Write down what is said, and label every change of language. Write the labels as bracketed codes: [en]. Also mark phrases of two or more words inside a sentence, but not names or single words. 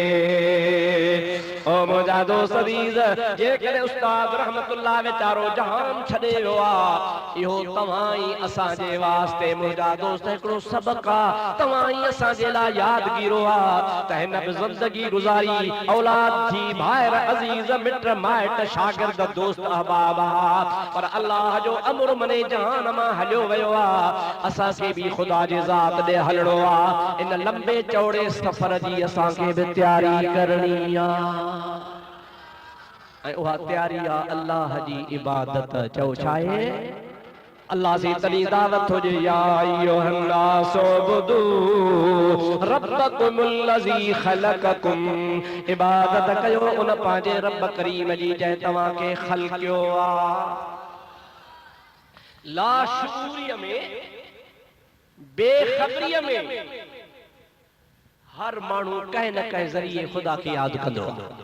[sd] ओ मुंहिंजा दोस्त अज़ीज़, जेकॾहिं उस्ताद रहमतुल्लाह वीचारो जहान छॾे वियो आहे, इहो तव्हां ई असांजे वास्ते मुंहिंजा दोस्त हिकिड़ो सबक़ आहे, तव्हां ई असांजे लाइ यादगिरो आहे त हिन बि ज़िंदगी गुज़ारी, औलाद थी, भाइर अज़ीज़, मिट माइट, शागिर्द, दोस्त, अहबाब आहे, पर अल्लाह जो अमर मने जहान मां हलियो वियो आहे। असांखे बि ख़ुदा जे ज़ात ॾे हलणो आहे। इन लंबे चौड़े सफ़र जी असांखे बि तयारी करणी आहे, ऐं उहा तयारी आहे अल्लाह जी इबादत। चओ छा आहे? अल्लाह से तली दावत हो जे [ar] يا أيها الناس اعبدوا ربكم الذي خلقكم, [sd] इबादत कयो उन पंहिंजे रब करीम जी जंहिं तव्हांखे ख़ल्क़ियो आहे। लाशूरीअ में, बेख़बरीअ में हर माण्हू कंहिं न कंहिं ज़रिए ख़ुदा खे यादि कंदो आहे।